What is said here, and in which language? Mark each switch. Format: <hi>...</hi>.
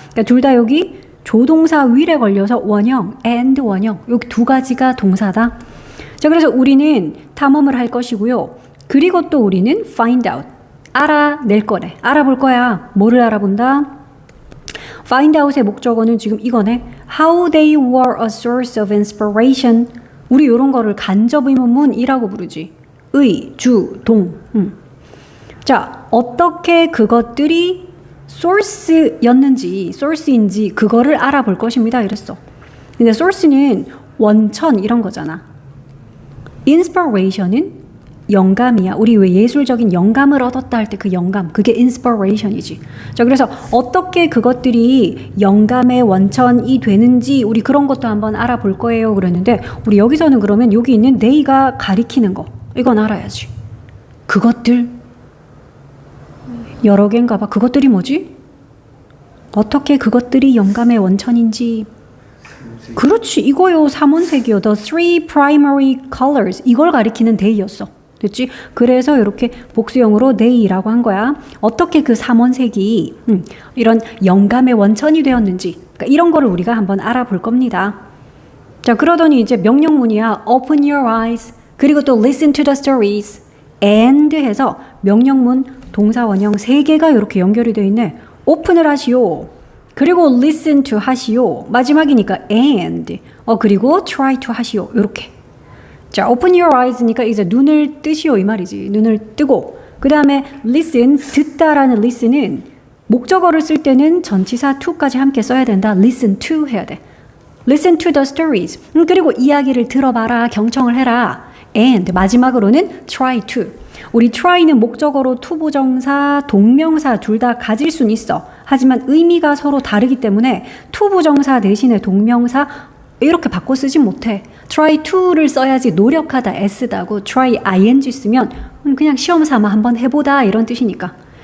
<ko>그러니까 둘 다 여기 조동사 will에 걸려서 원형, and 원형. 여기 두 가지가 동사다. 자, 그래서 우리는 탐험을 할 것이고요. 그리고 또 우리는 find out. 알아낼 거래. 알아볼 거야. 뭐를 알아본다? find out의 목적어는 지금 이거네.</ko> <en>How they were a source of inspiration.</en> <ko>우리 이런 거를 간접의문문이라고 부르지. 의, 주, 동. 자, 어떻게 그것들이 source인지 그거를 알아볼 것입니다. 이랬어. 근데 source는 원천 이런 거잖아. inspiration은 영감이야. 우리 왜 예술적인 영감을 얻었다 할 때 그 영감, 그게 inspiration이지. 자, 그래서 어떻게 그것들이 영감의 원천이 되는지 우리 그런 것도 한번 알아볼 거예요. 그랬는데 우리 여기서는 그러면 여기 있는 they가 가리키는 거 이건 알아야지. 그것들 여러 개인가 봐. 그것들이 뭐지? 어떻게 그것들이 영감의 원천인지. 그렇지. 이거요. 3원색이요.</ko> <en>The three primary colors.</en> <ko>이걸 가리키는 they였어. 됐지? 그래서 이렇게 복수형으로 they라고 한 거야. 어떻게 그 3원색이 이런 영감의 원천이 되었는지. 그러니까 이런 거를 우리가 한번 알아볼 겁니다. 자, 그러더니 이제 명령문이야.</ko> <en>Open your eyes.</en> <ko>그리고 또</ko> <en>listen to the stories.</en> <ko>and 해서 명령문, 동사, 원형 3개가 이렇게 연결이 되어 있네. 오픈을 하시오. 그리고 listen to 하시오. 마지막이니까 and. 그리고 try to 하시오. 이렇게. 자,</ko> <en>open your eyes</en> <ko>니까 이제 눈을 뜨시오 이 말이지. 눈을 뜨고. 그 다음에 listen, 듣다라는 listen은 목적어를 쓸 때는 전치사 to까지 함께 써야 된다. listen to 해야 돼.</ko> <en>listen to the stories.</en> <ko>그리고 이야기를 들어봐라. 경청을 해라. and 마지막으로는 try to. 우리 try는 목적어로 투부정사, 동명사 둘 다 가질 수는 있어. 하지만 의미가 서로 다르기 때문에 투부정사 대신에 동명사 이렇게 바꿔 쓰진 못해. try to를 써야지 노력하다 s다고 try ing 쓰면 그냥 시험 삼아 한번 해보다 이런 뜻이니까.</ko>